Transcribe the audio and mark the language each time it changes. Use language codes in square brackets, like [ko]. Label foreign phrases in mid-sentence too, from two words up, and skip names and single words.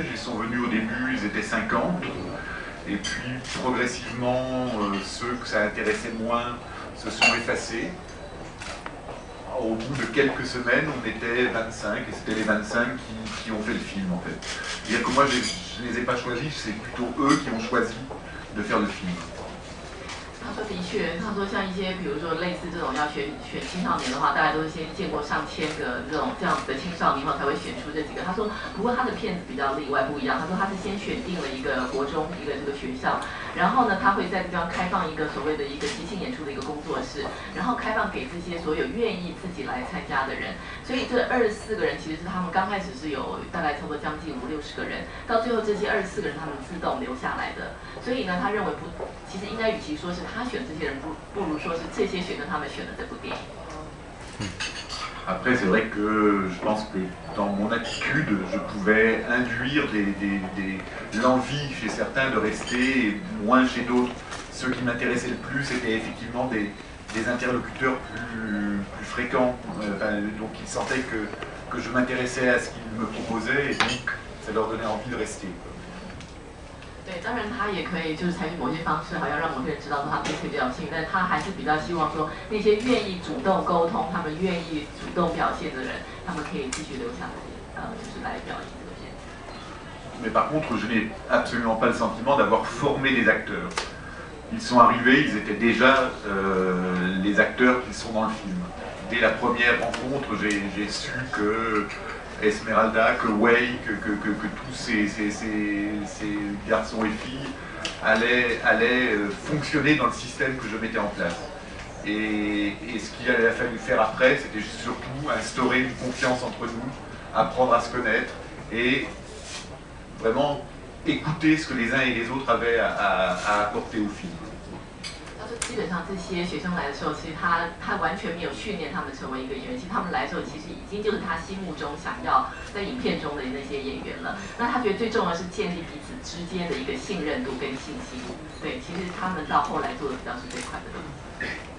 [fr] Ils sont venus au début, ils étaient 50. Et puis progressivement, ceux que ça intéressait moins se sont effacés. Au bout de quelques semaines, on était 25, et c'était les 25 qui ont fait le film en fait. C'est-à-dire que moi, je ne les ai pas choisis, c'est plutôt eux qui ont choisi de faire le film. [zh] 他说的确，他说像一些比如说类似这种要选青少年的话，大家都是先见过上千个这样子的青少年后才会选出这几个。他说，不过他的片子比较例外不一样。他说他是先选定了一个国中一个这个学校，然后呢，他会在这地方开放一个所谓的一个即兴演出的一个工作室，然后开放给这些所有愿意自己来参加的人。所以这24个人其实是他们刚开始是有大概差不多将近50-60个人，到最后这些24个人他们自动留下来的。所以呢，他认为不，其实应该与其说是他选这些人，不如说是这些学生他们选的这部电影。 [fr] Après, c'est vrai que je pense que dans mon attitude, je pouvais induire l'envie chez certains de rester et moins chez d'autres. Ceux qui m'intéressaient le plus, c'était effectivement des interlocuteurs plus fréquents. Donc ils sentaient que je m'intéressais à ce qu'ils me proposaient et donc ça leur donnait envie de rester. [zh] 对，当然他也可以就是采取某些方式，好像让某些人知道说他对这比较幸运，但他还是比较希望说那些愿意主动沟通、他们愿意主动表现的人，他们可以继续留下来，就是来表演这个片子。 [fr] Mais par contre, je n'ai absolument pas le sentiment d'avoir formé des acteurs. Ils sont arrivés, ils étaient déjà les acteurs qui sont dans le film. Dès la première rencontre, j'ai su que Esmeralda, que Wei, que tous ces garçons et filles allaient fonctionner dans le système que je mettais en place. Et ce qu'il a fallu faire après, c'était surtout instaurer une confiance entre nous, apprendre à se connaître et vraiment écouter ce que les uns et les autres avaient à apporter au film. [zh] 基本上这些学生来的时候，其实他完全没有训练他们成为一个演员。其实他们来的时候，其实已经就是他心目中想要在影片中的那些演员了。那他觉得最重要的是建立彼此之间的一个信任度跟信心。对，其实他们到后来做的比较是这块的东西。